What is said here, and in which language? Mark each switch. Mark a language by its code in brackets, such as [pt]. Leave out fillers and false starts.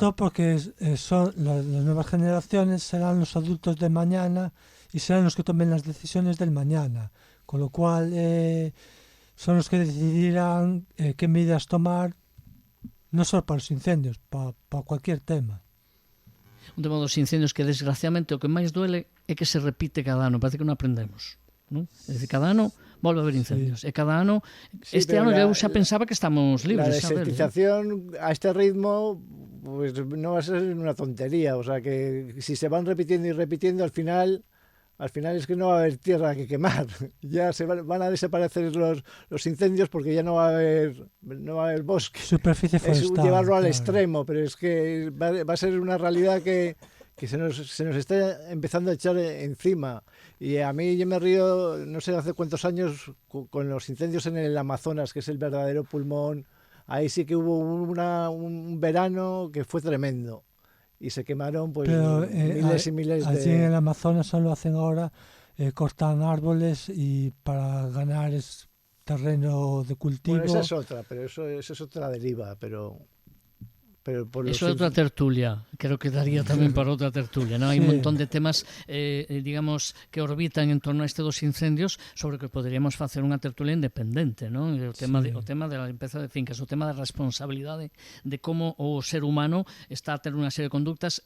[es] Sobre todo porque son las nuevas generaciones serán los adultos de mañana y serán los que tomen las decisiones del mañana. Con lo cual son los que decidirán qué medidas tomar, no solo para los incendios, para cualquier tema. [gl] Un tema dos incendios que desgraciadamente o que máis duele é que se repite cada ano, parece que non aprendemos, non? É dicir, cada ano volve a haber incendios, e cada ano, este ano eu xa pensaba que estamos libres. [es] La desertización a este ritmo pues no va a ser una tontería, o sea que si se van repitiendo y repitiendo, al final es que no va a haber tierra que quemar. Ya van a desaparecer los incendios porque ya no va a haber bosque. Superficie forestal. Es llevarlo al extremo, pero es que va a ser una realidad que se nos está empezando a echar encima. Y a mí yo me río, no sé hace cuántos años, con los incendios en el Amazonas, que es el verdadero pulmón. Ahí sí que hubo un verano que fue tremendo. Y se quemaron pues miles y miles de... Allí en el Amazonas solo hacen ahora, cortan árboles y para ganar terreno de cultivo. Bueno, esa es otra, pero eso es otra deriva, pero por [gl] eso é outra tertulia, creo que daría tamén para outra tertulia, ¿no? Hai un montón de temas, digamos, que orbitan en torno a este dos incendios sobre que poderíamos facer unha tertulia independente, ¿no? O tema de la limpeza de fincas, o tema da responsabilidade de como o ser humano está a ter unha serie de conductas.